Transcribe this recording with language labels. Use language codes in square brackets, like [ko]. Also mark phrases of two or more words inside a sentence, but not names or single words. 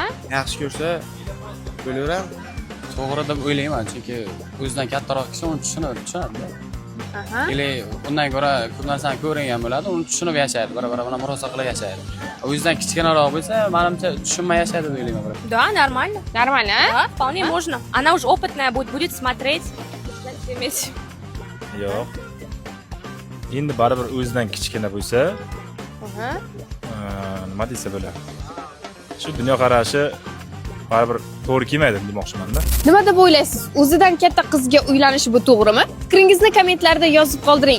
[uz] Yaxshi ko'rsa bo'laveradi. To'g'ri deb o'ylayman, chunki o'zidan kattaroq kishi uni tushunadi. Aha. Или undan ko'ra ko'p narsani ko'rgan bo'ladi, uni tushunib yashaydi, bir-biri bilan murosa qilib yashaydi. O'zidan kichkinaroq bo'lsa, menimcha tushunmay yashaydi deb o'ylayman. [ru] Да, нормально. [uz] Normal, ha? [ru] Да, вполне можно. Она уже опытная будет смотреть. Иметь. [uz] Yo'q. Endi baribir o'zidan kichkina bo'lsa, Aha. nima desa bo'ladi. Shu dunyoqarashi baribir to'g'ri kelmaydi demoqchiman-da. Nima deb o'ylaysiz? O'zidan katta qizga uylanish bu to'g'rimi? Fikringizni kommentlarda yozib qoldiring.